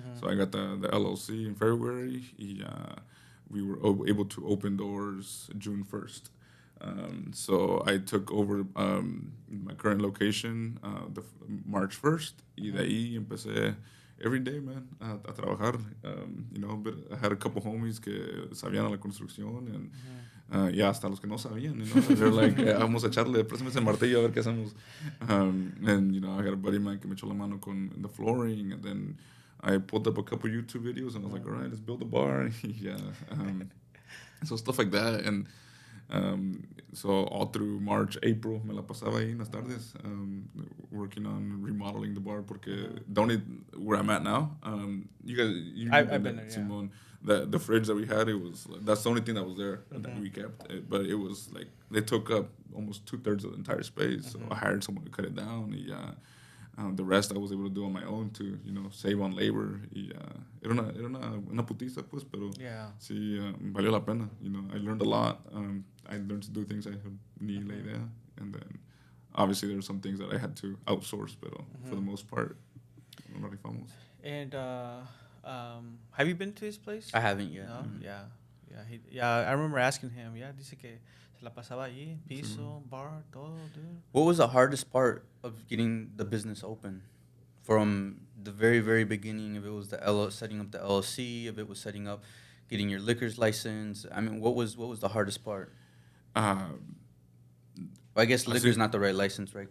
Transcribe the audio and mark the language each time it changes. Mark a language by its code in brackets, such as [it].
[en] So I got the LLC in February, y we were able to open doors June 1st. So I took over my current location March 1st, [es] y de ahí empecé [en] every day, man, [es] a trabajar. [en] But I had a couple homies [es] que sabían a la construcción, [en] and [es] ya hasta los que no sabían, [en] they're like, [es] vamos a echarle, préstame ese martillo a ver qué hacemos. [en] And I got a buddy of mine [es] que me echó la mano con [en] the flooring, and then I pulled up a couple YouTube videos, and I was like, all right, let's build a bar. Yeah. So stuff like that, and so all through March, April, [es] me la pasaba ahí en las tardes, [en] working on remodeling the bar, porque where I'm at now, I've been there, Simon, the fridge that we had, that's the only thing that was there that we kept, but it was like, they took up almost 2/3 of the entire space, so I hired someone to cut it down, the rest I was able to do on my own to, save on labor, [es] era una putiza, pues, pero sí, valió la pena, [en] I learned a lot, I learned to do things I had [es] ni la idea, [en] and then obviously there were some things that I had to outsource, but for the most part, [es] no rifamos. [en] And have you been to his place? I haven't yet. No? I remember asking him. [es] Yeah, dice que se la pasaba allí, piso, bar, todo, dude. [en] What was the hardest part of getting the business open? From the very, very beginning, if it was setting up the LLC, if it was setting up getting your liquor's license, I mean, what was the hardest part? I guess liquor's not the right license, right?